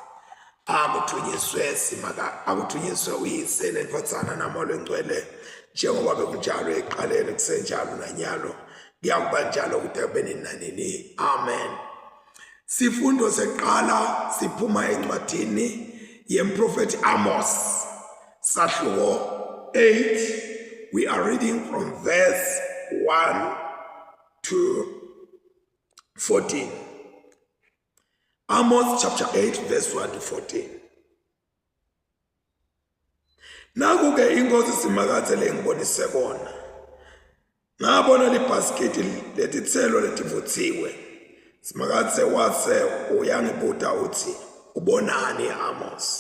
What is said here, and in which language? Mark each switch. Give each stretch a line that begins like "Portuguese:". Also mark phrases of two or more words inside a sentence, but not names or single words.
Swati: Akuthunyiswe uyise nendvodzana naMoya Oyingcwele, njengoba bekunjalo ekuqaleni kusenjalo nanyalo kuyakuba njalo kude kube nini nanini. Amen. Sifundo seqala siphuma encwadini yemprofeti Amos, sahluko 8.
English: We are reading from verse 1 to 14. Amos chapter 8 verse 1 to 14.
Swati: Naku-ke inkosi Simakade lengibonise kona. Ngabona libhasikiti letitselo letivuthiwe. Simakade wase uyangibuta uthi, ubonani Amos?